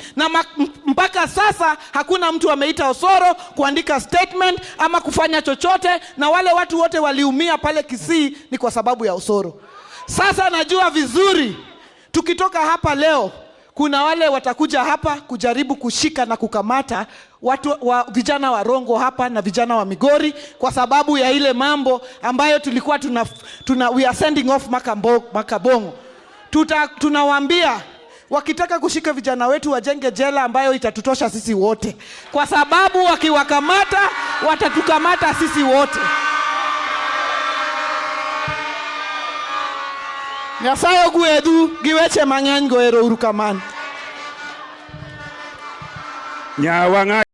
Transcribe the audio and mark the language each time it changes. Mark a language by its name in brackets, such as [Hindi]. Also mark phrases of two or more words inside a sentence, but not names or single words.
[Swahili] Na mpaka sasa hakuna mtu ameita Osoro kuandika statement ama kufanya chochote, na wale watu wote waliumia pale Kisii ni kwa sababu ya Osoro. Sasa najua vizuri tukitoka hapa leo kuna wale watakuja hapa kujaribu kushika na kukamata vijana wa Rongo hapa na vijana wa Migori kwa sababu ya ile mambo ambayo tulikuwa [English] we are sending off [Swahili] Makabongo. Tunawaambia wakitaka kushika vijana wetu wajenge jela ambayo itatutosha sisi wote, kwa sababu wakiwakamata watatukamata sisi wote. [Luo (Kenya and Tanzania)] Nyasaye guedu giweche mang'eny goero urukamano. Wanga